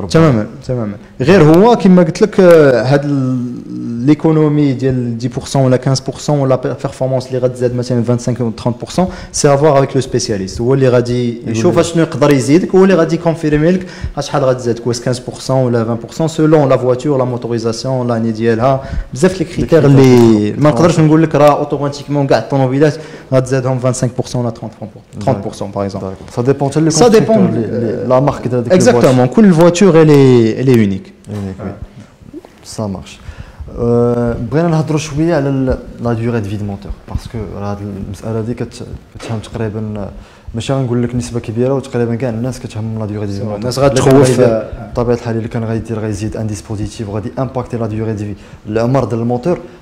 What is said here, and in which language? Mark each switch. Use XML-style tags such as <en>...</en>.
<ar>ربما تماما غير هو كما قلت لك هاد ليكونومي ديال 10% ولا 15% ولا بيرفورمانس اللي غتزاد مثلا 25 و 30% سي افوار افيك لو سبيسياليست هو اللي غادي يشوف اشنو يقدر يزيدك هو اللي غادي كونفيرمي لك شحال غتزاد واش 15% ولا 20% سولون لا فواتور لا موتوريزاسيون لاني ديالها بزاف لي كريتير اللي ما نقدرش نقول لك راه اوتوماتيكمون كاع الطوموبيلات غتزادهم 25% ولا 30% باغ اكزومبل</ar> <fr>Ça dépend de ça dépend la marque de la exactement كل voiture elle est unique ça marche</fr> <ar>بغينا نهضروا شويه على لا ديوري دو في دو موتور باسكو هذه المساله هذه كتهم تقريبا ماشي غنقول لك نسبه كبيره وتقريبا كاع الناس كتهم لا ديوري دي الموتور. الناس غتخوف بطبيعه الحال الا كان غيزيد ان ديسبوزيتيف وغادي امباكتي لا ديوري دي العمر ديال الموتور.</ar>